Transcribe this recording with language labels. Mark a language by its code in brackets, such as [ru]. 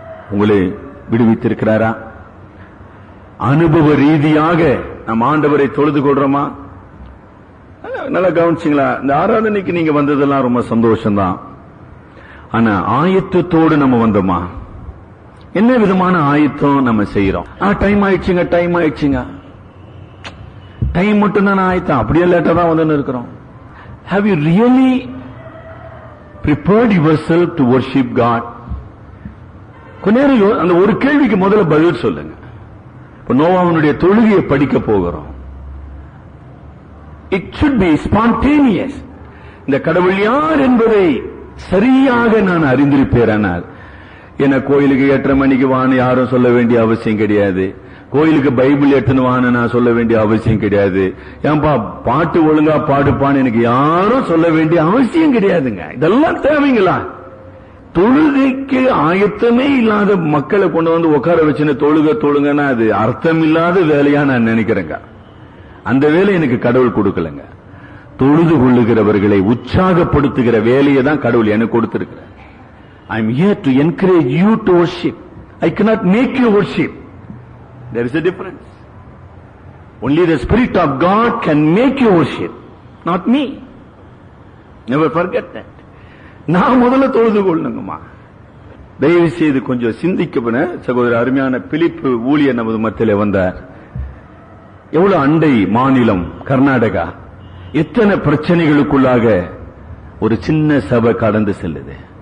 [ta] உங்களை விடுவித்திருக்கிறாரா? அனுபவ ரீதியாக நம் ஆண்டவரை தொழுது கொள்றோமா? நல்லா கவனிச்சிங்களா? இந்த ஆராதனைக்கு நீங்க வந்ததெல்லாம் ரொம்ப சந்தோஷம்தான். ஆனா ஆயத்தத்தோடு நம்ம வந்தோமா? என்ன விதமான ஆயத்தம் நம்ம செய்யறோம்? டைம் ஆயிடுச்சுங்க, டைம் ஆயிடுச்சுங்க, டைம் மட்டும் தான் ஆயத்தம், அப்படியே லேட்டா தான் வந்து இருக்கிறோம். [en] Have you really prepared yourself to worship God? [ta] கொஞ்ச நேரம் அந்த ஒரு கேள்விக்கு முதல்ல பதில் சொல்லுங்க. இப்ப நோவாவினுடைய தொழுகையை படிக்க போகிறோம். [en] It should be spontaneous. [ta] இந்த கடவுள் யார் என்பதை சரியாக நான் அறிந்திருப்பேனால் என்ன கோயிலுக்கு 8:30 மணிக்கு வான்னு யாரும் சொல்ல வேண்டிய அவசியம் கிடையாது. கோயிலுக்கு பைபிள் எடுத்துன்னு வான்னு நான் சொல்ல வேண்டிய அவசியம் கிடையாது. ஏன்பா பாட்டு ஒழுங்கா பாடுப்பான்னு எனக்கு யாரும் சொல்ல வேண்டிய அவசியம் கிடையாதுங்க. இதெல்லாம் தேவைங்களா? தொழுகைக்கு ஆயத்தமே இல்லாத மக்களை கொண்டு வந்து உட்கார வச்சுன்னு தொழுங்கன்னா அது அர்த்தம் இல்லாத வேலையா நான் நினைக்கிறேங்க. அந்த வேலை எனக்கு கடவுள் கொடுக்கலங்க. தொழுது கொள்ளுகிறவர்களை உற்சாகப்படுத்துகிற வேலையை தான் கடவுள் எனக்கு கொடுத்திருக்கிறார். [en] I am here to encourage you to worship. I cannot make you worship. There is a difference. Only the Spirit of God can make you worship, not me. Never forget that. [ta] நான் முதல்ல தொழுது கொள்ளணுங்கம்மா. தயவு செய்து கொஞ்சம் சிந்திக்கப்பன சகோதரர் அருமையான பிலிப்பு ஊழியர் நமது மத்தியிலே வந்தார். எவ்வளவு அண்டை மாநிலம் கர்நாடகா, எத்தனை பிரச்சனைகளுக்குள்ளாக ஒரு சின்ன சபை கடந்து செல்லுது.